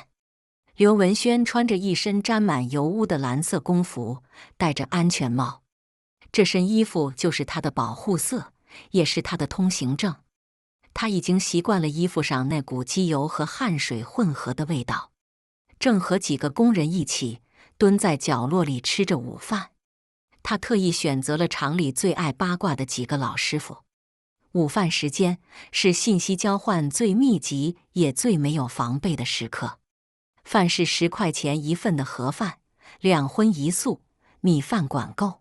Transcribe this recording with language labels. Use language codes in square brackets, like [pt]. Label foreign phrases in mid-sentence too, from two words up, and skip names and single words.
[zh] 劉文軒穿着一身沾滿油污的藍色工服，戴着安全帽。這身衣服就是他的保護色，也是他的通行證。他已經習慣了衣服上那股機油和汗水混合的味道，正和幾個工人一起蹲在角落裡吃着午飯。他特意選擇了廠裡最愛八卦的幾個老師傅。午飯時間是信息交換最密集也最沒有防備的時刻。飯是10塊錢一份的盒飯，2葷1素，米飯管夠。